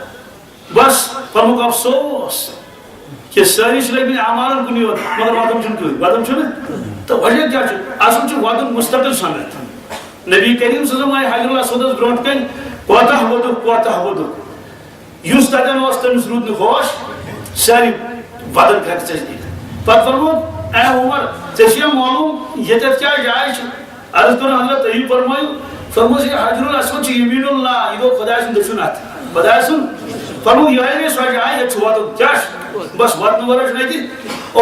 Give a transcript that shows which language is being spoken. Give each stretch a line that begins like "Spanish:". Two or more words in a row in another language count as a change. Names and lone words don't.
Kashmiri: بس فرموُکھ افسوس کہ سٲری چھِ لٔگمٕتۍ اعمالن کُنٕے یوت مگر وَدُن چھُنہٕ کٕہٕنۍ وَدُن چھُنہٕ تہٕ وجہ کیٛاہ چھُ اصل چھُ وَدُن مُستقل سنت نبی کریم
Arabic: صلی اللہ علیہ وسلم
Kashmiri: آیہِ حجر الاسودس برونٛٹھ کَنہِ کوتاہ ووٚدُکھ یُس تتٮ۪ن اوس تٔمِس روٗد نہٕ ہوش سارے وَدُن کھٮ۪کھ ژےٚ دِتھ پتہٕ فرمووُکھ اے عمر ژےٚ چھُیا معلوٗم ییٚتٮ۪تھ کیٛاہ جاے چھِ عرض کوٚر حضرت تُہی فرمٲیِو فرمووُس یہِ حجر الاسود چھُ
Arabic: یمیٖن اللہ
Kashmiri: یہِ گوٚو خۄداے سُنٛد دٔچھُن اَتھٕ خۄداے سُنٛد فرمووُکھ یِہوٚے گٔے سۄ جاے ییٚتہِ چھُ وَدُن کیٛاہ چھُ بس وَدنہٕ ورٲے چھُنہٕ اَتہِ اور